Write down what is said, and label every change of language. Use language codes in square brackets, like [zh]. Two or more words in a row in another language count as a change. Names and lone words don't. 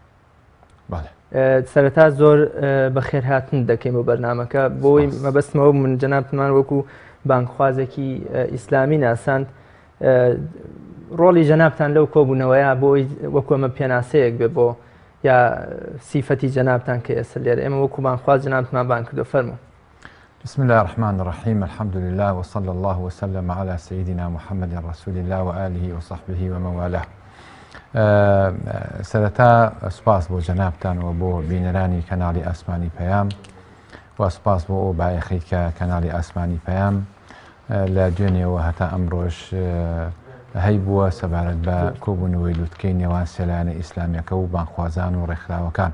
[ckb] سەرەتا زۆر بەخێرهاتن دەکەین بۆ بەرنامەکە، بۆی مەبەستمەوە من جەنابتمان وەکو بانگخوازێکی ئیسلامی ناساند ڕۆڵی جەنابتان لەو کۆبوونەوەیە بۆی وەکو ئەمە پێناسەیەک بێ بۆ یا سیفەتی جەنابتان کە ئێستا لێرە ئێمە وەکو بانگخواز جەنابتمان بان کردو. فەرموو. [ar] بسم الله الرحمن الرحيم، الحمد لله وصلى الله وسلم على سيدنا محمد رسول الله وآله وصحبه ومن والاه. [ckb] سەرەتا سوپاس بۆ جەنابتان و بۆ بینەرانی کەناڵی ئاسمانی پەیام و سوپاس بۆ ئەو بایەخی کە کەناڵی ئاسمانی پەیام لە دوێنێەوە هەتا ئەمڕۆژ هەی بووە سەبارەت بە کۆبوونەوەی لووتکەی نێوان سێلایەنە ئیسلامیەکە و بانگخوازان و ڕێکخراوەکان.